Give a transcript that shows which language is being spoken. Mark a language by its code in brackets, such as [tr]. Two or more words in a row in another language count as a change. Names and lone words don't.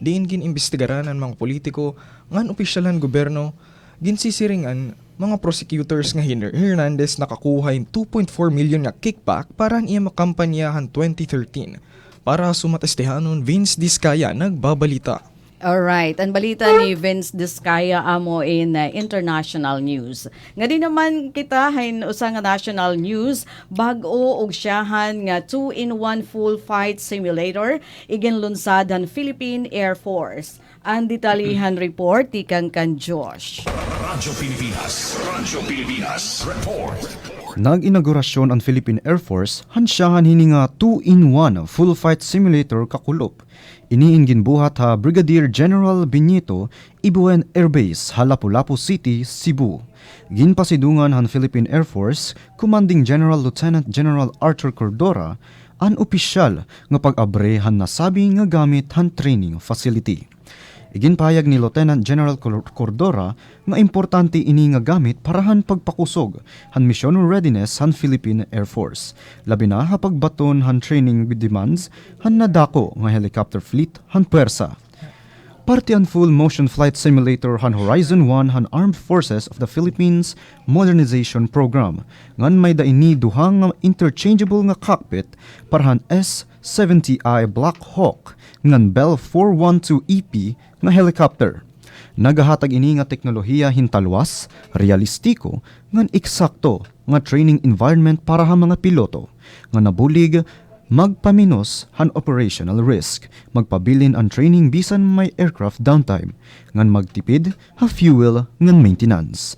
[war] Diin ginimbestigaran ang mga politiko ngan opisyalan gobyerno ginsisiringan mga prosecutors nga Hernandez nakakuha 2.4 million nga kickback para iya makampanyahan 2013. Para sumatestehanon, Vince Discaya nagbabalita. Alright, ang balita ni Vince Discaya amo in [en] international news. [war] Nga di naman kita hain usa nga [en] national news, [war] bag-o og siyahan nga 2-in-1 [en] full fight simulator [war] iginlunsad ang Philippine Air Force. Ang detalihan report tikang kan Josh. Radyo Pilipinas Report. Nag-inaugurasyon ang Philippine Air Force hansyahan hini nga 2-in-1 [en] full fight simulator [war] kakulop. Iniin ginbuhat ha Brigadier General Benito Ibuen Air Base ha Lapu-Lapu City, Cebu. Ginpasidungan han Philippine Air Force Commanding General Lieutenant General Arthur Cordora an opisyal nga pag-abre han nasabi nga gamit han [en] training facility. [war] Iginpahayag ni Lieutenant General Cordora nga importante ini nga gamit para han pagpakusog han [en] mission readiness [war] han Philippine Air Force. Labi na ha pagbaton han [en] training with demands [war] han nadako nga [en] helicopter fleet [war] han puwersa. Parte ang [en] full motion flight simulator [war] han Horizon 1 han Armed Forces of the Philippines Modernization Program. Ngan may daini duhang nga interchangeable nga cockpit para han S-70I Black Hawk ngan Bell 412EP nga helicopter. Nagahatag ini nga teknolohiya hintalwas, realistiko, ngan eksakto nga [en] training environment [war] para ha mga piloto nga nabulig magpaminos han [en] operational risk, [war] magpabilin ang training bisan may [en] aircraft downtime, [war] ngan magtipid ha fuel ngan maintenance.